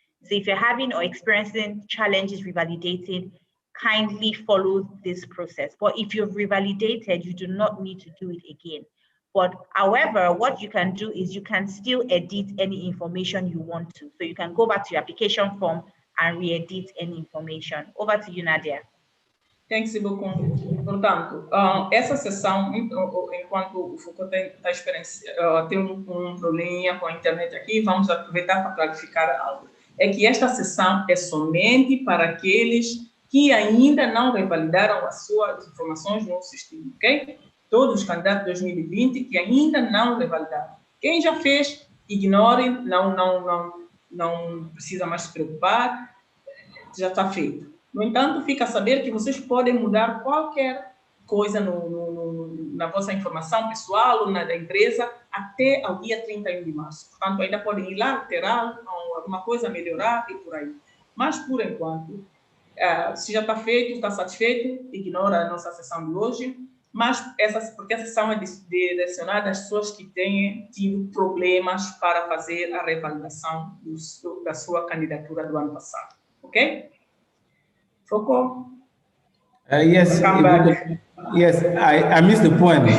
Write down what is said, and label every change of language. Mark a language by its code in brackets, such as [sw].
[en] So if you're having or experiencing challenges revalidating, kindly follow this process. But if you've revalidated, you do not need to do it again. But however, what you can do is you can still edit any information you want to. So you can go back to your application form and re-edit any information. Over to you, Nadia. Thanks, beaucoup. [pt] Portanto, essa sessão, enquanto o Foucault tem um probleminha com a internet aqui, vamos aproveitar para clarificar algo. É que esta sessão é somente para aqueles que ainda não revalidaram as suas informações no sistema, ok? Todos os candidatos de 2020 que ainda não revalidaram. Quem já fez, ignore, não precisa mais se preocupar, já está feito. No entanto, fica a saber que vocês podem mudar qualquer coisa na vossa informação pessoal ou na da empresa até ao dia 31 de março. Portanto, ainda podem ir lá, alterar, alguma coisa melhorar e por aí. Mas, por enquanto, se já está feito, está satisfeito, ignora a nossa sessão de hoje, mas porque a sessão é direcionada às pessoas que têm tido problemas para fazer a revalidação da sua candidatura do ano passado. Ok? Foco? [en] Yes, yes, I missed the point.